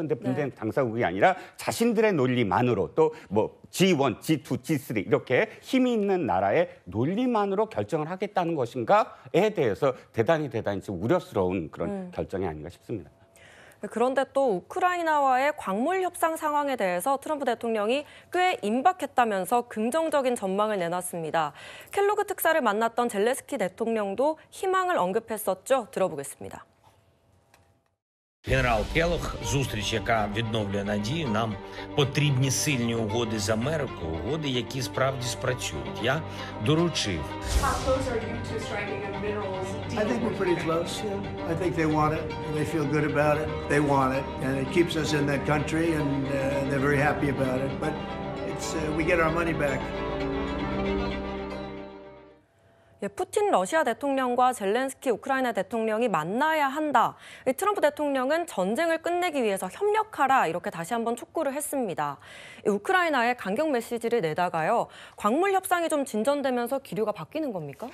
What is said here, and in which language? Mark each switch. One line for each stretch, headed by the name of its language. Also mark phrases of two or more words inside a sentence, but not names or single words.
Korean: 근데 분쟁 당사국이 아니라 자신들의 논리만으로 또 뭐 G1, G2, G3 이렇게 힘이 있는 나라의 논리만으로 결정을 하겠다는 것인가에 대해서 대단히 지금 우려스러운 그런 결정이 아닌가 싶습니다. 그런데 또 우크라이나와의 광물 협상 상황에 대해서 트럼프 대통령이 꽤 임박했다면서 긍정적인 전망을 내놨습니다. 켈로그 특사를 만났던 젤렌스키 대통령도 희망을 언급했었죠. 들어보겠습니다.
Ukrainian: Генерал Келох, зустріч, яка відновлює надію, нам потрібні сильні угоди з Америкою, угоди, які справді спрацюють. Я доручив.
English: How close are you to striking a minerals deal? I think we're pretty close. I think they want it. They feel good about it. They want it, and it keeps us in that country, and they're very happy about it. But it's we get our money back.
Korean: 푸틴 러시아 대통령과 젤렌스키 우크라이나 대통령이 만나야 한다. 트럼프 대통령은 전쟁을 끝내기 위해서 협력하라 이렇게 다시 한번 촉구를 했습니다. 우크라이나에 강경 메시지를 내다가요. 광물 협상이 좀 진전되면서 기류가 바뀌는 겁니까?